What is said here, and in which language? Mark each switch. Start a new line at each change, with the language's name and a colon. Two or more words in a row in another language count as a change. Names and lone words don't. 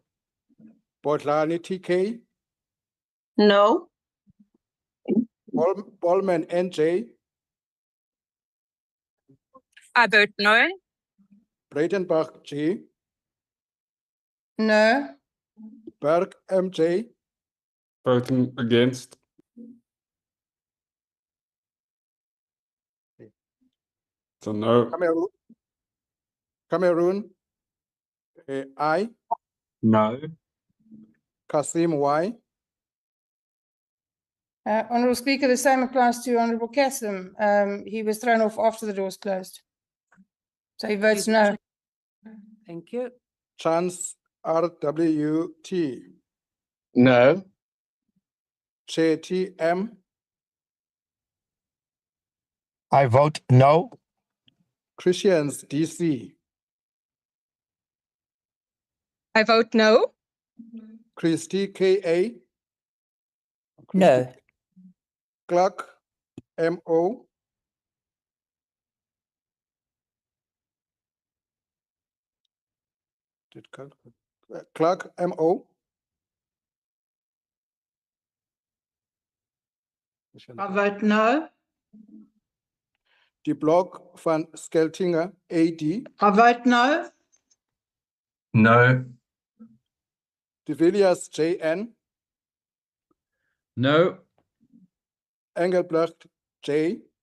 English: Botlani TK. No. Ballman NJ. I vote no. Breitenbach G. No. Berg MJ, Voting against. So no. Cameroon, I, No. Kasim Y, Honourable Speaker, the same applies to Honourable Kasim. He was thrown off after the doors closed. So he votes no. Thank you. Chance RWT, No. JTM, I vote no. Christians DC, I vote no. Christy KA, No. Clark MO, Clark MO, I vote no. De Blok van Skeltinga AD, I vote no. No. De Villiers JN, No. Engelbrecht J,